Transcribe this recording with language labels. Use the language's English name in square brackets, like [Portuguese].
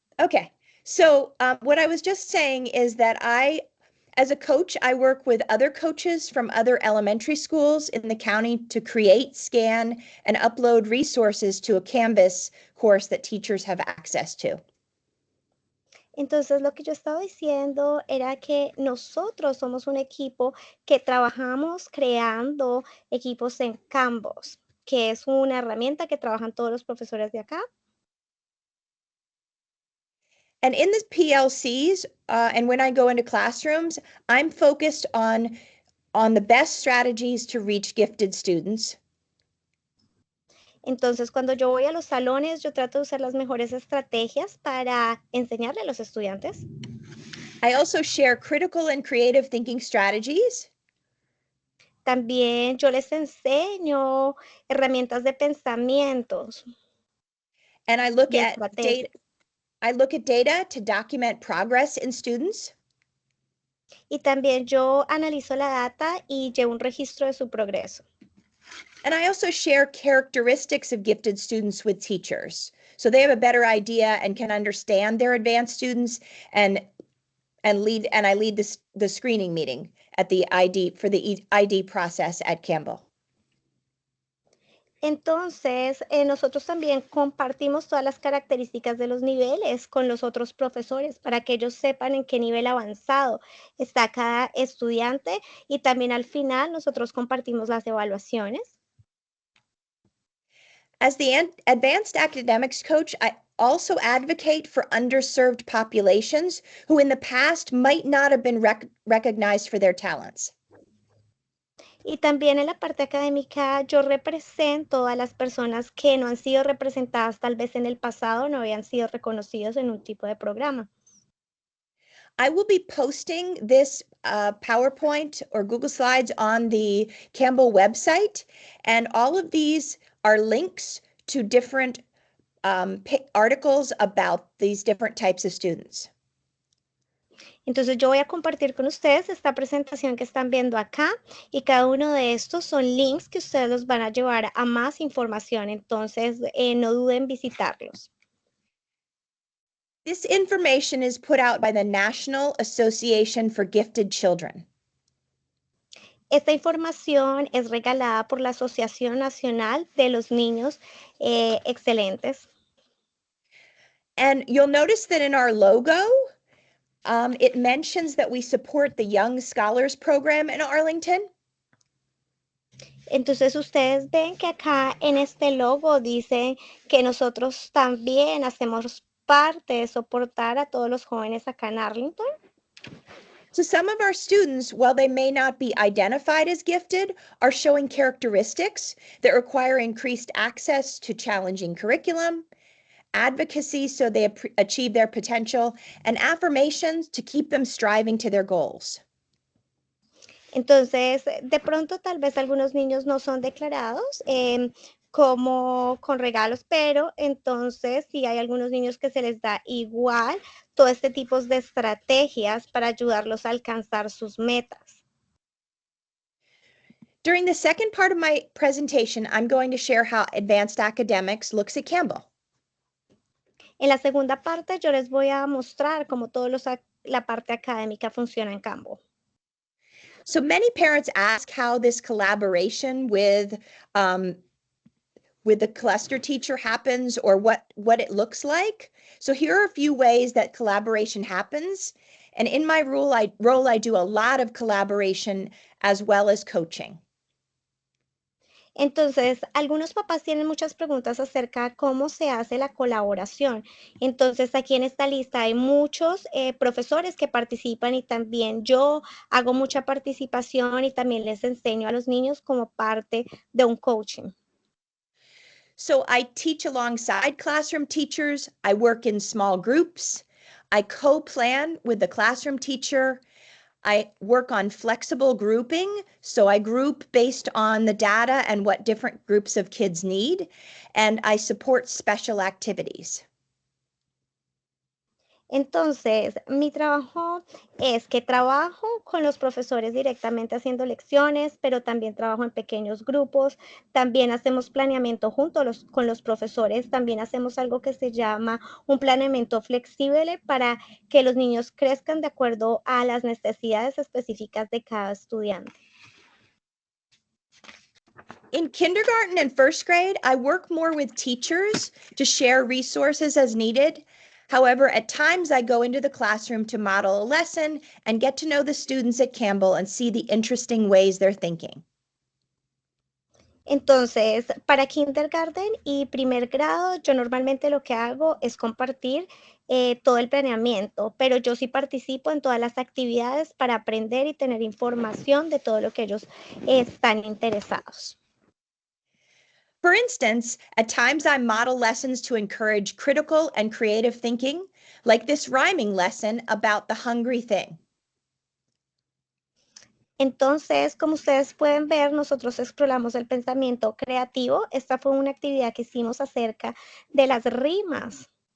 [English] Okay. So what I was just saying is that as a coach, I work with other coaches from other elementary schools in the county to create, scan, and upload resources to a Canvas course that teachers have access to. [Spanish] Entonces, lo que yo estaba diciendo era que nosotros somos un equipo que trabajamos creando equipos en Canvas, que es una herramienta que trabajan todos los profesores de acá. [English] And in the PLCs, and when I go into classrooms, I'm focused on the best strategies to reach gifted students. [Spanish] Entonces, cuando yo voy a los salones, yo trato de usar las mejores estrategias para enseñarle a los estudiantes. [English] I also share critical and creative thinking strategies. [Spanish] También yo les enseño herramientas de pensamientos. [English] And I look at data to document progress in students. [Spanish] Y también yo analizo la data y llevo un registro de su progreso. [English] And I also share characteristics of gifted students with teachers, so they have a better idea and can understand their advanced students, and I lead the screening meeting at the ID process at Campbell. [Spanish] Entonces, nosotros también compartimos todas las características de los niveles con los otros profesores para que ellos sepan en qué nivel avanzado está cada estudiante y también al final nosotros compartimos las evaluaciones. [English] As the advanced academics coach, I also advocate for underserved populations who in the past might not have been recognized for their talents. [Spanish] Y también en la parte académica yo represento a las personas que no han sido representadas tal vez en el pasado, no habían sido reconocidos en un tipo de programa. [English] I will be posting this PowerPoint or Google Slides on the Campbell website, and all of these are links to different articles about these different types of students. [Spanish] Entonces yo voy a compartir con ustedes esta presentación que están viendo acá y cada uno de estos son links que ustedes los van a llevar a más información, entonces no duden en visitarlos. [English] This information is put out by the National Association for Gifted Children. [Spanish] Esta información es regalada por la Asociación Nacional de los Niños Excelentes. [English] And you'll notice that in our logo, it mentions that we support the Young Scholars Program in Arlington. [Spanish] Entonces ustedes ven que acá en este logo dice que nosotros también hacemos parte de soportar a todos los jóvenes acá en Arlington. [English] So some of our students, while they may not be identified as gifted, are showing characteristics that require increased access to challenging curriculum, advocacy so they achieve their potential, and affirmations to keep them striving to their goals. [Spanish] Entonces, de pronto tal vez algunos niños no son declarados como con regalos, pero entonces sí hay algunos niños que se les da igual todo este tipo de estrategias para ayudarlos a alcanzar sus metas. [English] During the second part of my presentation, I'm going to share how advanced academics looks at Campbell. [Spanish] En la segunda parte yo les voy a mostrar cómo la parte académica funciona en Campbell. [English] So many parents ask how this collaboration with the cluster teacher happens, or what it looks like. So here are a few ways that collaboration happens. And in my role, I do a lot of collaboration as well as coaching. [Spanish] Entonces, algunos papás tienen muchas preguntas acerca de cómo se hace la colaboración. Entonces, aquí en esta lista hay muchos profesores que participan y también yo hago mucha participación y también les enseño a los niños como parte de un coaching. [English] So I teach alongside classroom teachers. I work in small groups. I co-plan with the classroom teacher. I work on flexible grouping, so I group based on the data and what different groups of kids need, and I support special activities. [Spanish] Entonces, mi trabajo es que trabajo con los profesores directamente haciendo lecciones, pero también trabajo en pequeños grupos, también hacemos planeamiento con los profesores, también hacemos algo que se llama un planeamiento flexible para que los niños crezcan de acuerdo a las necesidades específicas de cada estudiante. [English] In kindergarten and first grade, I work more with teachers to share resources as needed. However, at times I go into the classroom to model a lesson and get to know the students at Campbell and see the interesting ways they're thinking. [Spanish] Entonces, para kindergarten y primer grado, yo normalmente lo que hago es compartir todo el planeamiento, pero yo sí participo en todas las actividades para aprender y tener información de todo lo que ellos están interesados. [English] For instance, at times I model lessons to encourage critical and creative thinking, like this rhyming lesson about the hungry thing. [Spanish] Entonces, como ustedes pueden ver, nosotros exploramos el pensamiento creativo. Esta fue una actividad que hicimos acerca de las rimas.